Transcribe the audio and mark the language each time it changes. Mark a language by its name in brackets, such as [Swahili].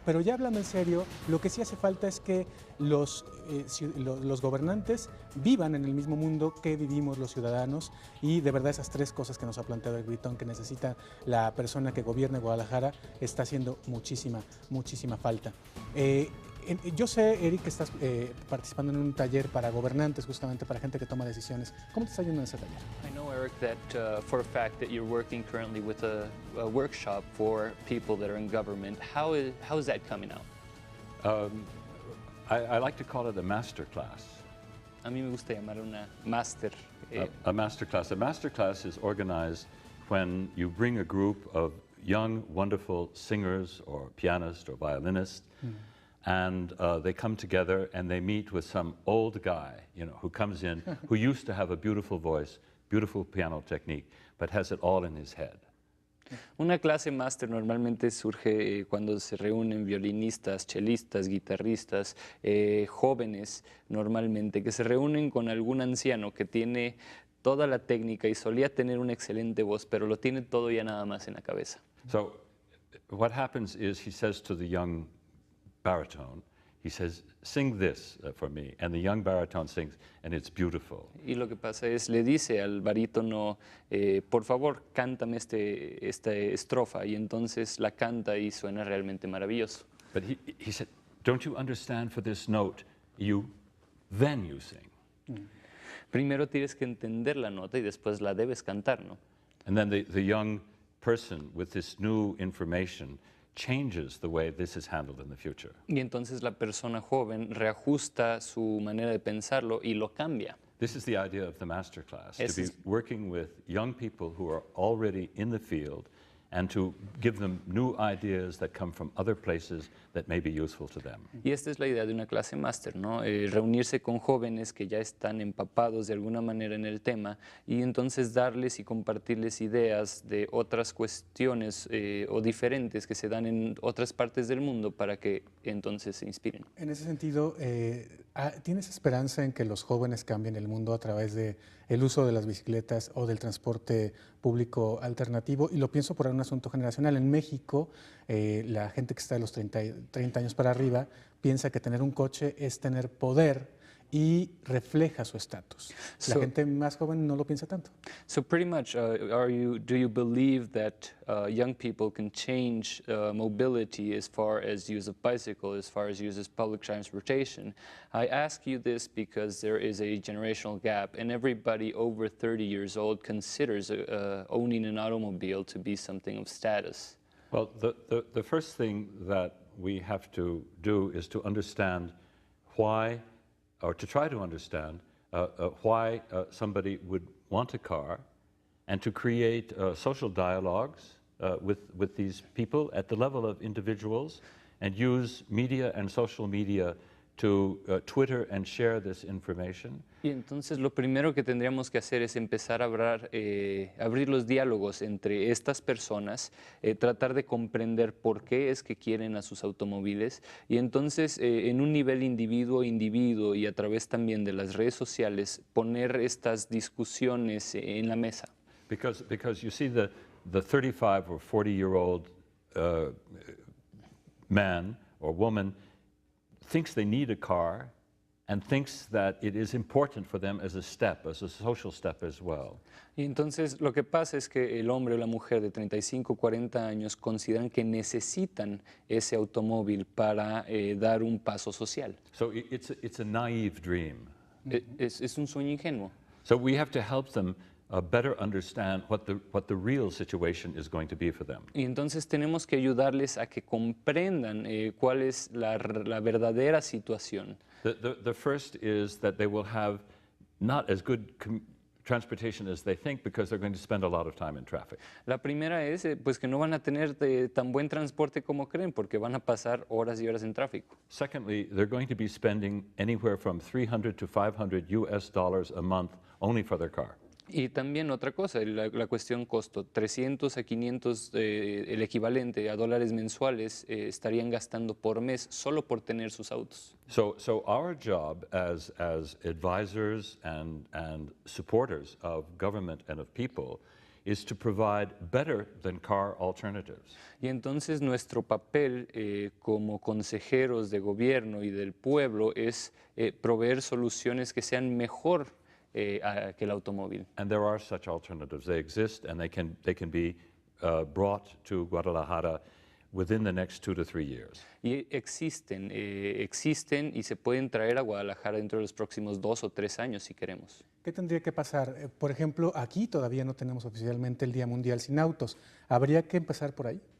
[Spanish] Pero ya hablando en serio, lo que sí hace falta es que los gobernantes vivan en el mismo mundo que vivimos los ciudadanos y de verdad esas tres cosas que nos ha planteado el Britton que necesita la persona que gobierne Guadalajara está haciendo muchísima falta. Yo sé, Eric, que estás participando en un taller para gobernantes, justamente para gente que toma decisiones. ¿Cómo te está yendo en ese taller? [English] I know, Eric, that for a fact that you're working currently with a workshop for people that are in government. How is that coming out? I like to call it a master class. [Spanish] A mí me gusta llamar una máster. [English] A master class. A master class is organized when you bring a group of young, wonderful singers or pianists or violinists, and they come together and they meet with some old guy, you know, who comes in, who used to have a beautiful voice, beautiful piano technique, but has it all in his head. [Spanish] Una clase máster normalmente surge cuando se reúnen violinistas, chelistas, guitarristas, jóvenes normalmente, que se reúnen con algún anciano que tiene toda la técnica y solía tener una excelente voz, pero lo tiene todo ya nada más en la cabeza. [English] So what happens is he says to the young baritone, he says, sing this for me, and the young baritone sings, and it's beautiful. [Spanish] Y lo que pasa es, le dice al barítono, por favor, cántame esta estrofa, y entonces la canta y suena realmente maravilloso. [English] But he said, don't you understand for this note, then you sing. [Spanish] Primero tienes que entender la nota y después la debes cantar, ¿no? [English] And then the young person with this new information changes the way this is handled in the future. [Spanish] Y entonces la persona joven reajusta su manera de pensarlo y lo cambia. [English] This is the idea of the master class, to be [Spanish] Es- [English] working with young people who are already in the field and to give them new ideas that come from other places that may be useful to them. [Spanish] Y esta es la idea de una clase máster, ¿no? Reunirse con jóvenes que ya están empapados de alguna manera en el tema y entonces darles y compartirles ideas de otras cuestiones o diferentes que se dan en otras partes del mundo para que entonces se inspiren. En ese sentido, ¿tienes esperanza en que los jóvenes cambien el mundo a través de el uso de las bicicletas o del transporte público alternativo? Y lo pienso por un asunto generacional. En México, la gente que está de los 30 años para arriba piensa que tener un coche es tener poder y refleja su estatus. La [English] So- [Spanish] gente más joven no lo piensa tanto. [English] So pretty much, do you believe that young people can change mobility as far as use of bicycle, as far as use of public transportation? I ask you this because there is a generational gap, and everybody over 30 years old considers owning an automobile to be something of status. Well, the first thing that we have to do is to understand why, or to try to understand why somebody would want a car, and to create social dialogues with these people at the level of individuals, and use media and social media to Twitter and share this information. [Spanish] Y entonces lo primero que tendríamos que hacer es empezar a abrir los diálogos entre estas personas, tratar de comprender por qué es que quieren a sus automóviles y entonces en un nivel individuo y a través también de las redes sociales poner estas discusiones en la mesa. [English] Because you see the 35 or 40-year-old man or woman thinks they need a car and thinks that it is important for them as a step, as a social step as well. [Spanish] Y entonces lo que pasa es que el hombre o la mujer de 35, 40 años consideran que necesitan ese automóvil para dar un paso social. [English] So it's a naive dream. [Spanish] Es un sueño ingenuo. [English] So we have to help them better understand what the real situation is going to be for them. [Spanish] Y entonces tenemos que ayudarles a que comprendan cuál es la verdadera situación. [English] The first is that they will have not as good transportation as they think because they're going to spend a lot of time in traffic. [Spanish] La primera es pues que no van a tener tan buen transporte como creen porque van a pasar horas y horas en tráfico. [English] Secondly, they're going to be spending anywhere from $300 to $500 a month only for their car. [Spanish] Y también otra cosa, la cuestión costo, 300 a 500, el equivalente a dólares mensuales, estarían gastando por mes solo por tener sus autos. [English] So our job as advisors and supporters of government and of people is to provide better than car alternatives. [Spanish] Y entonces nuestro papel como consejeros de gobierno y del pueblo es proveer soluciones que sean mejor que el automóvil. [English] And there are such alternatives. They exist, and they can be brought to Guadalajara within the next 2 to 3 years. [Spanish] Y existen y se pueden traer a Guadalajara dentro de los próximos 2 o 3 años si queremos. ¿Qué tendría que pasar? Por ejemplo, aquí todavía no tenemos oficialmente el Día Mundial sin Autos. ¿Habría que empezar por ahí?